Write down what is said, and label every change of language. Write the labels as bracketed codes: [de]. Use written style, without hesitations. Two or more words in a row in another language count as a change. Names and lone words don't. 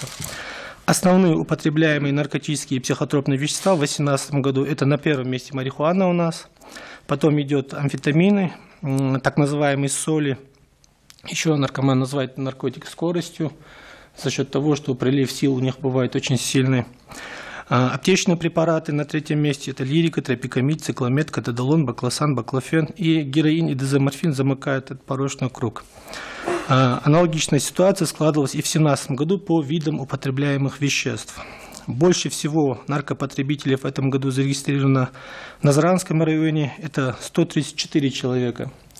[ru] Основные употребляемые наркотические и психотропные вещества в 2018 году – это на первом месте марихуана у нас, потом идет амфетамины, так называемые соли. Еще наркоман называет наркотик скоростью за счет того, что прилив сил у них бывает очень сильный. Аптечные препараты на 3-м месте – это лирика, тропикамид, цикламет, катадолон, баклосан, баклофен. И героин и дезоморфин замыкают этот порочный круг. Аналогичная ситуация складывалась и в 2017 году по видам употребляемых веществ. Больше всего наркопотребителей в этом году зарегистрировано в Назаранском районе – это 134 человека.